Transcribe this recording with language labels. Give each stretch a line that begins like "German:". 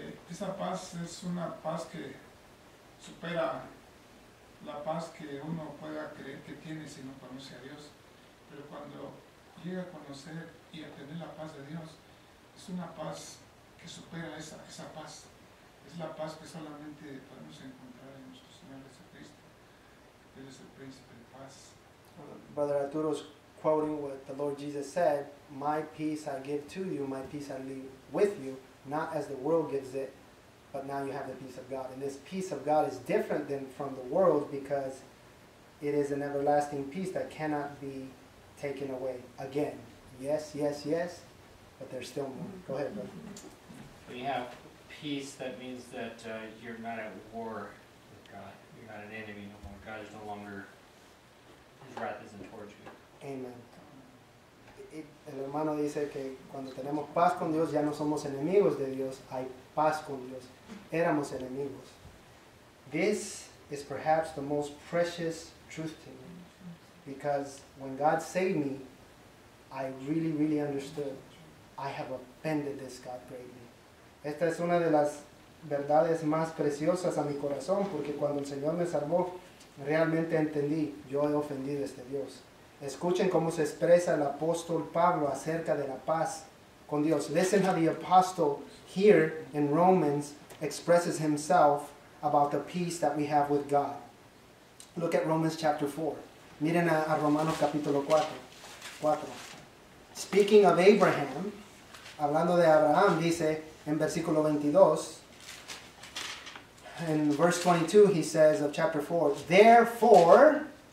Spanish: Esa paz es una paz que supera la paz que uno pueda creer que tiene si no conoce a Dios. Pero cuando llega a conocer y a tener la paz de Dios, es una paz que supera esa paz. Es la paz que solamente podemos encontrar en nuestro Señor Jesucristo. Él es el príncipe de paz.
English: Brother Arturo's quoting what the Lord Jesus said, my peace I give to you, my peace I leave with you, not as the world gives it, but now you have the peace of God. And this peace of God is different than from the world because it is an everlasting peace that cannot be taken away. Again, yes, but there's still more. Go ahead, brother. When you have peace, that means that you're not at war with God. You're not an enemy no more. God is no longer, His wrath isn't towards you. Amen.
Spanish: El hermano dice que cuando tenemos paz con Dios ya no somos enemigos de Dios, hay paz con Dios. Éramos enemigos.
English: This is perhaps the most precious truth to me, because when God saved me, I really understood I have offended this God greatly.
Spanish: Esta es una de las verdades más preciosas a mi corazón, porque cuando el Señor me salvó, realmente entendí, yo he ofendido a este Dios. Escuchen cómo se expresa el apóstol Pablo acerca de la paz con Dios.
English: Listen how the apostle here in Romans expresses himself about the peace that we have with God. Look at Romans chapter 4.
Spanish: Miren a Romanos capítulo 4.
English: Speaking of Abraham,
Spanish: hablando de Abraham, dice en versículo 22,
English: in verse 22 he says of chapter 4, therefore,